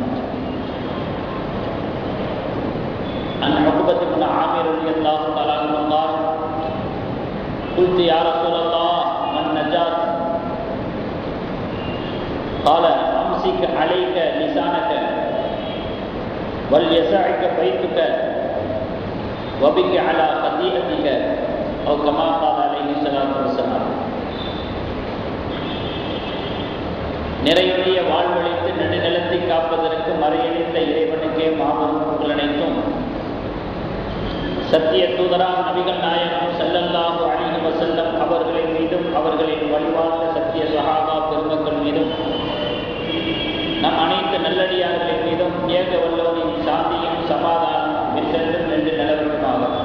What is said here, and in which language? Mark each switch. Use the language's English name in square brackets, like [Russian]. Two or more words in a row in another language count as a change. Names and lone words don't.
[Arabic] عن عقبة بن عامر رضي الله تعالى عنه قال: قلت يا رسول الله ما النجاة؟ قال: أمسك عليك لسانك وليسعك بيتك وبك على خطيئتك، أو كما قال عليه الصلاة والسلام. [Tamil] நிறையுடைய வாழ்வழித்து நெடுநிலத்தை காப்பதற்கு மறையளித்த இறைவனுக்கே மாபெரும் புகழ் அனைத்தும், சத்திய தூதராம் நபிகள் நாயகம் [Arabic] صلى الله عليه وسلم [Tamil] அவர்களின் மீதும் அவர்களின் வழிவாழ்ந்த சத்திய சஹாபா பெருமக்கள் மீதும் நம் அனைத்து நல்லடியார்களின் மீதும் ஏக வல்லவனின் சாந்தியும் சமாதானம் என்றென்றும் நின்று நிலவட்டுமாக.